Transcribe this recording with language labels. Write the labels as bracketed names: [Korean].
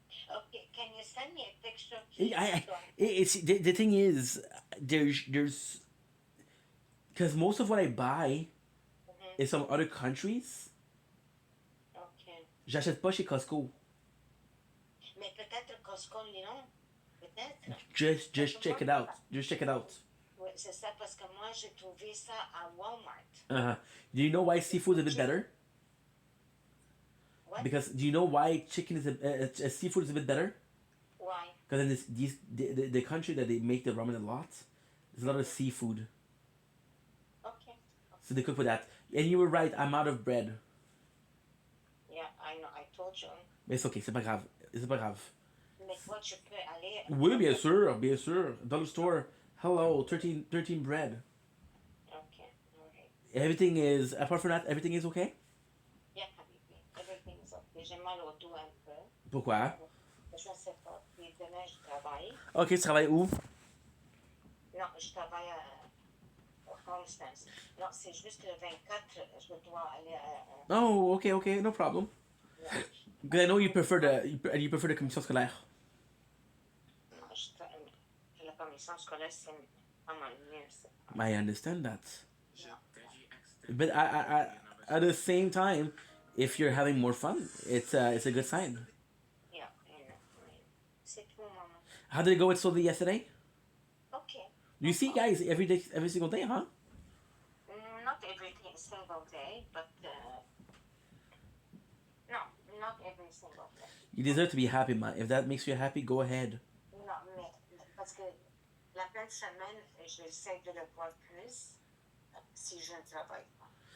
[English] Okay, can you send me a picture, please? It's the thing is there's because most of what I buy is from other countries. Okay. [French] J'achète pas chez Costco. Mais peut-être Costco Lyon, peut-être. [English] Just check it out. Just check it out. [French] Oui, c'est ça, parce que moi, j'ai trouvé ça à Walmart. Uh-huh. [English] Do you know why seafood is a bit better? What? Because do you know why chicken is seafood is a bit better? Why? Because in the country that they make the ramen a lot, there's a lot of seafood, Okay. so they cook with that. And you were right. I'm out of bread. Yeah, I know, I told you. [French] Mais c'est okay. C'est pas grave. C'est pas grave. Mais toi, tu peux aller... Oui, bien sûr, bien sûr. Dans le store. [English] Hello, 13 bread. Okay, alright. Everything is apart from that. Everything is okay. Yeah, habibi. Everything's okay. [French] J'ai mal au dos un peu. Pourquoi? Je ne sais pas. Puis demain, je travaille. Ok, tu travailles où? Non, je travaille au Constance. Non, c'est juste le 24, je dois aller à... [English] Oh, okay, no problem. Yeah. Because I know you prefer the commission scolaire. [French] Non, la commission scolaire, c'est pas mal mieux, ça. [English] I understand that. But I at the same time, if you're having more fun, it's a good sign. Yeah, I know. [French] C'est tout, maman. [English] How did it go with Soli yesterday? Okay. You see guys every day, every single day, huh? Not every single day, but... no, not every single day. You deserve to be happy, man. If that makes you happy, go ahead. [French] Non, mais parce que la fin de semaine, j'essaie de le voir plus si je ne travaille pas.